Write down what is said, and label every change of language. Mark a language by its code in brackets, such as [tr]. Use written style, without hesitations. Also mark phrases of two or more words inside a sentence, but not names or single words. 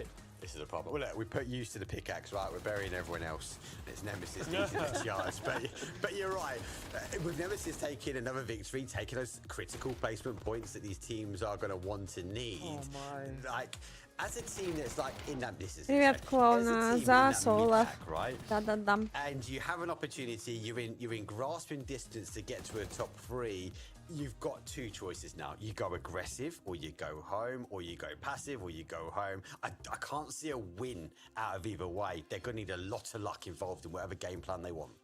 [en] This is a problem. Well, look, we put used to the pickaxe, right? We're burying everyone else. It's Nemesis eating the charge. But you're right. With Nemesis taking another victory, taking those critical placement points that these teams are going to want to need. Oh my. Like, as a team that's like in that, this is [ru] Привет, клоуна, за соло. [en] Right? Да-да-дам. And you have an opportunity. You're in grasping distance to get to a top 3. You've got 2 choices now. You go aggressive, or you go home, or you go passive, or you go home. I can't see a win out of either way. They're going to need a lot of luck involved in whatever game plan they want.